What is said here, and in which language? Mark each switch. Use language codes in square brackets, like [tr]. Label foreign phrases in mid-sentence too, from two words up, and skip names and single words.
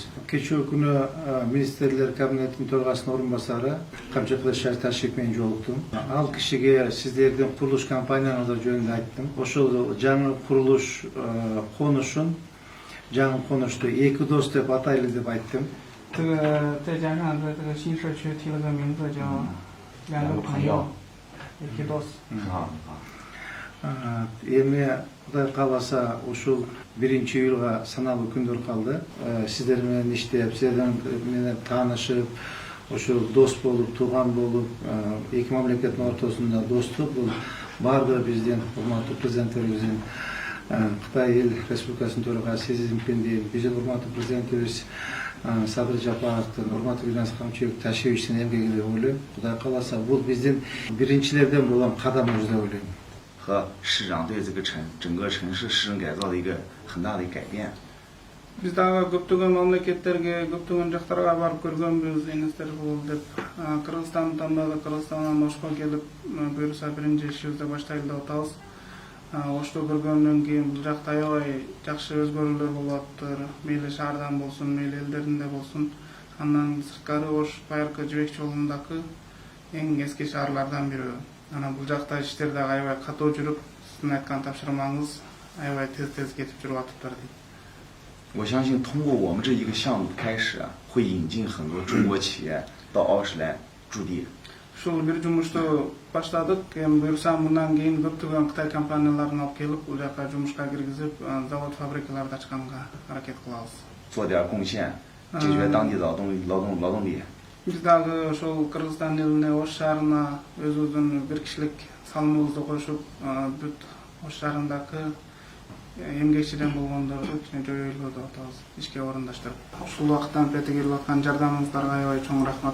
[ky] Кечээ күнү министрлер кабинетинин төрагасынын орун басары Камчыкылыш Ташип менен жолуктум. Ал кишиге сиздердин курулуш компанияңыздар жөнүндө айттым. Ошол жаңы курулуш конушун, жаңы конушту эки дос деп атайлы деп айттым. [zh] 这个在加上在这个新社区提了个名字叫两个朋友，也可以 [ky] Эми Кудай кааласа ушул 1-июлга саналуу күндөр калды. Сиздер менен иштеп, сиздер менен таанышып, ушул дос болуп, тууган болуп, эки мамлекеттин ортосунда достук бул баардыгы биздин урматтуу президентибиздин Кытай эл республикасынын төрагасы Си Цзиньпиндин, биздин урматтуу президентибиз Садыр Жапаровдун, урматтуу Ильяс Камчыбек Ташиевичтин эмгеги деп ойлойм. Кудай кааласа бул биздин биринчилерден болгон кадамыбыз деп ойлойм. [zh] 和市长对这个整个城市市政改造的一个很大的改变。 [ky] Biz дагы көптөгөн мамлекеттерге, көптөгөн жактарга барып көргөнбүз, энестер болуп деп. Кыргызстан тандады, Кыргызстандан Ошко келип, буюрса биринчи ишибизди баштайлы деп атабыз. Ошто көргөндөн кийин бул жакта аябай жакшы өзгөрүүлөр болуп атыптыр. Мейли шаардан болсун, мейли элдеринде болсун. Андан сырткары Ош байыркы жибек жолундагы эң эски шаарлардан бири. Анан бул жакта иштер дагы аябай катуу жүрүп, сиздин айткан тапшырмаңыз аябай тез кетип жүрүп атыптыр дейт. [zh] 我相信通过我们这一个项目开始，会引进很多中国企业到奥市来驻地。 [ky] Ушул бир жумушту баштадык. Эми буюрса мындан кийин көптөгөн Кытай компанияларын алып келип, бул жака жумушка киргизип, завод фабрикаларды ачканга аракет кылабыз. [zh] 做点贡献，解决当地劳动力。 [ky] Биз дагы ошол Кыргызстан элине, Ош шаарына өзүбүздүн бир кишилик салымыбызды кошуп, бүт Ош шаарындагы эмгекчиден болгондорду жоюйлуу деп атабыз, ишке орундаштырып. Ушул убакыттан бери келип аткан жардамыңыздарга аябай чоң рахмат.